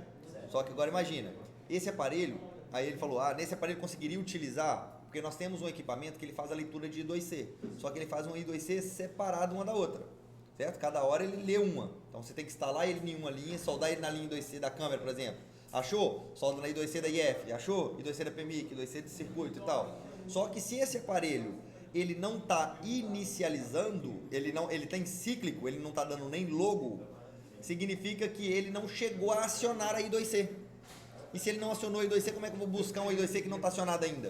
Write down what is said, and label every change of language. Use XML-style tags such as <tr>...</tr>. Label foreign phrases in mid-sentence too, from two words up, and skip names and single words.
<pt>Só que agora imagina, esse aparelho, aí ele falou, nesse aparelho conseguiria utilizar, porque nós temos um equipamento que ele faz a leitura de I2C, só que ele faz uma I2C separada uma da outra, certo? Cada hora ele lê uma, então você tem que instalar ele em uma linha, soldar ele na linha I2C da câmera, por exemplo. Achou? Solda na I2C da IF, achou? I2C da PMIC, I2C de circuito e tal. Só que se esse aparelho ele não está inicializando, ele está em cíclico, ele não está dando nem logo, significa que ele não chegou a acionar a I2C. E se ele não acionou a I2C, como é que eu vou buscar uma I2C que não está acionada ainda?</pt>